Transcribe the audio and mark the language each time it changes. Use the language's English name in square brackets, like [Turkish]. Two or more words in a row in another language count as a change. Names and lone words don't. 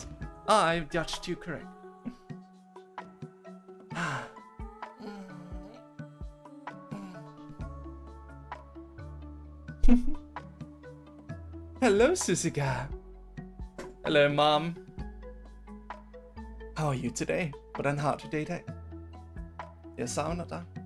[English] I judged you correct. Hello, Susiga. Hello, Mom. How are you today? [Danish] Hvordan har du det i dag? Jeg savner dig.